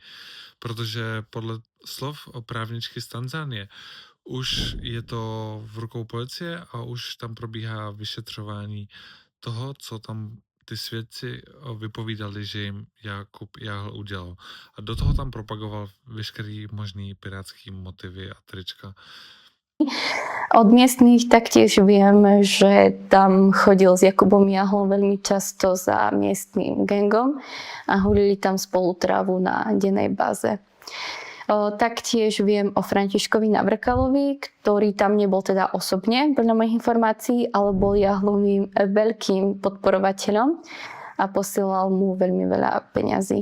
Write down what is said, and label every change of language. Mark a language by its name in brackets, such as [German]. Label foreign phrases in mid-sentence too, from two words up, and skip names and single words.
[Czech] Protože podle slov o právničky z Tanzánie už je to v rukou policie a už tam probíhá vyšetřování toho, co tam ty svědci vypovídali, že jim Jakub Jáhl udělal. A do toho tam propagoval veškerý možný pirátský motivy a trička. [Slovak] Od miestnych taktiež viem, že tam chodil s Jakubom Jáhlom veľmi často za miestnym gangom a hulili tam spolu trávu na dennej báze. Taktiež viem o Františkovi Navrkalovi, ktorý tam nebol teda osobne, podľa mojich informácií, ale bol Jáhlovým veľkým podporovateľom a posielal mu veľmi veľa peňazí.